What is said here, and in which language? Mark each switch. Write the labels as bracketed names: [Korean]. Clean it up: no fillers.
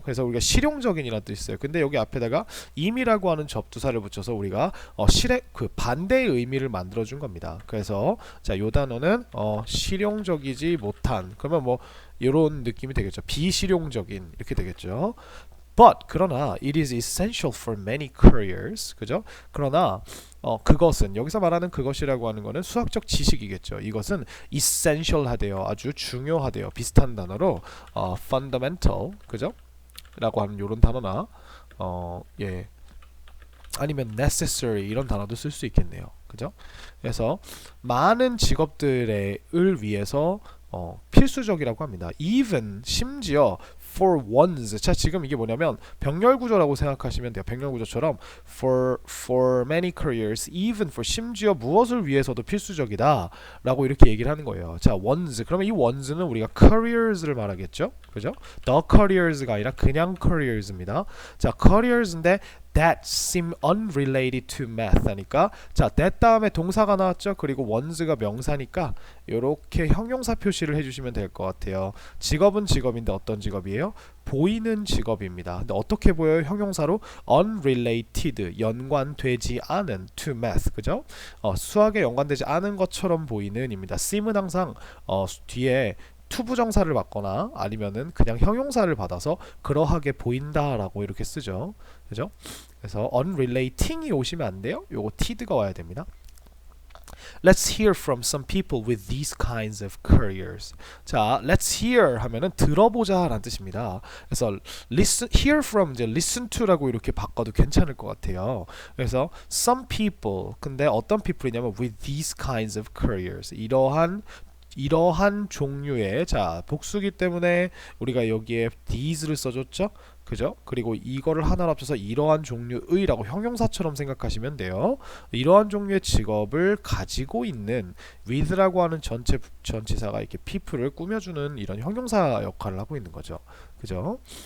[Korean] 그래서 우리가 실용적인이라는 뜻이 있어요. 근데 여기 앞에다가 임이라고 하는 접두사를 붙여서 우리가 실행 그 반대의 의미를 만들어 준 겁니다. 그래서 자, 요 단어는 실용적이지 못한, 그러면 뭐 이런 느낌이 되겠죠. 비실용적인 이렇게 되겠죠. [English] But [Korean] 그러나 [English] it is essential for many careers. [Korean] 그죠? 그러나 그것은, 여기서 말하는 그것이라고 하는 거는 수학적 지식이겠죠. 이것은 essential 하대요. 아주 중요하대요. 비슷한 단어로 fundamental, 그죠? 라고 하는 요런 단어나 예. 아니면 necessary 이런 단어도 쓸 수 있겠네요. 그죠? 그래서 많은 직업들을 위해서 필수적이라고 합니다. [English] even, [Korean] 심지어 [English] for one's. [Korean] 자, 지금 이게 뭐냐면 병렬 구조라고 생각하시면 돼요. 병렬 구조처럼 [English] for many careers, even for, [Korean] 심지어 무엇을 위해서도 필수적이다 라고 이렇게 얘기를 하는 거예요. 자, one's. 그러면 이 one's는 우리가 careers를 말하겠죠. 그죠? the careers가 아니라 그냥 careers입니다. 자, careers인데 [English] that seem unrelated to math [Korean] 하니까, 자, that 다음에 동사가 나왔죠. 그리고 one's가 명사니까 이렇게 형용사 표시를 해주시면 될 것 같아요. 직업은 직업인데 어떤 직업이에요? 보이는 직업입니다. 근데 어떻게 보여요? 형용사로 unrelated, 연관되지 않은, to math, 그죠? 수학에 연관되지 않은 것처럼 보이는입니다. seem은 항상 뒤에 투부정사를 받거나 아니면은 그냥 형용사를 받아서 그러하게 보인다라고 이렇게 쓰죠. 그죠? 그래서 unrelating이 오시면 안 돼요. 요거 tid가 와야 됩니다. [English] Let's hear from some people with these kinds of careers. [Korean] 자, let's hear 하면은 들어보자 라는 뜻입니다. 그래서 listen, hear from 이제 listen to라고 이렇게 바꿔도 괜찮을 것 같아요. 그래서 some people, 근데 어떤 people이냐면 [English] with these kinds of careers, [Korean] 이러한 이러한 종류의 자 복수기 때문에 우리가 여기에 these를 써줬죠. 그죠? 그리고 이거를 하나로 합쳐서 이러한 종류의라고 형용사처럼 생각하시면 돼요. 이러한 종류의 직업을 가지고 있는 with라고 하는 전치사가 이렇게 people을 꾸며주는 이런 형용사 역할을 하고 있는 거죠. 그죠?